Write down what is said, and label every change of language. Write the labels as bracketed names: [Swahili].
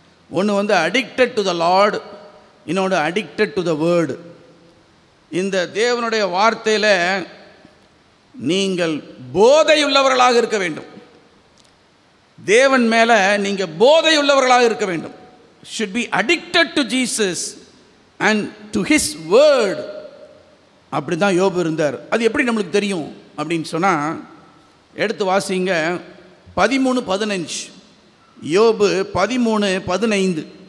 [Tamil] ஒன்று வந்து [English] addicted to the lord, [Tamil] இன்னொன்று [English] Addicted to the word. [Tamil] இந்த தேவனுடைய வார்த்தையில் நீங்கள் போதையுள்ளவர்களாக இருக்க வேண்டும். தேவன் மேலே நீங்கள் போதையுள்ளவர்களாக இருக்க வேண்டும். [English] should be addicted to Jesus and to his word. [Tamil] அப்படி தான் யோபு இருந்தார். அது எப்படி நம்மளுக்கு தெரியும் அப்படின்னு சொன்னால், எடுத்து வாசிங்க 13:15. யோபு 13:15.